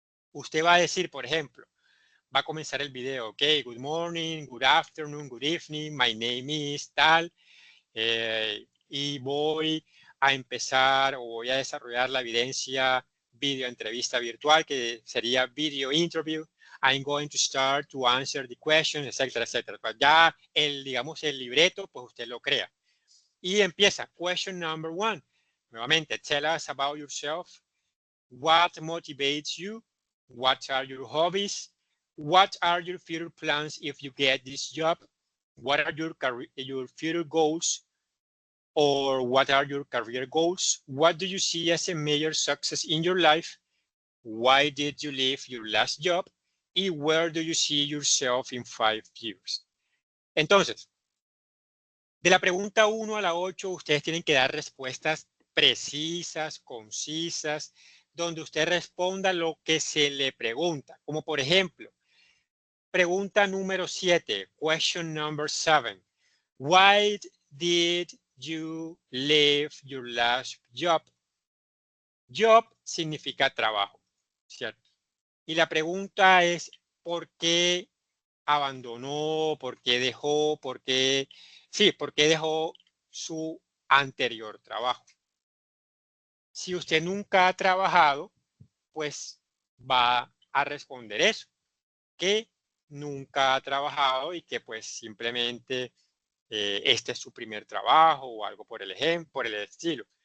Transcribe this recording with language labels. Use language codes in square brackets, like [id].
[es] Usted va a decir, por ejemplo, va a comenzar el video, [en] ok, good morning, good afternoon, good evening, my name is tal, [es] y voy a empezar o voy a desarrollar la evidencia video entrevista virtual, que sería [en] video interview. I'm going to start to answer the questions, etcétera, etcétera. [es] Pues ya digamos, el libreto, pues usted lo crea. Y empieza, [en] question number one. [es] Nuevamente, [en] tell us about yourself. What motivates you? What are your hobbies? What are your future plans if you get this job? What are your future goals? Or what are your career goals? What do you see as a major success in your life? Why did you leave your last job? Y where do you see yourself in 5 years? [es] Entonces, de la pregunta 1 a la 8, ustedes tienen que dar respuestas precisas, concisas, donde usted responda lo que se le pregunta. Como por ejemplo, pregunta número 7, [en] question number 7. Why did you leave your last job? [es] Job significa trabajo, ¿cierto? Y la pregunta es, ¿por qué abandonó? ¿Por qué dejó? ¿Por qué dejó su anterior trabajo? Si usted nunca ha trabajado, pues va a responder eso, que nunca ha trabajado y que pues simplemente este es su primer trabajo o algo por el ejemplo, por el estilo.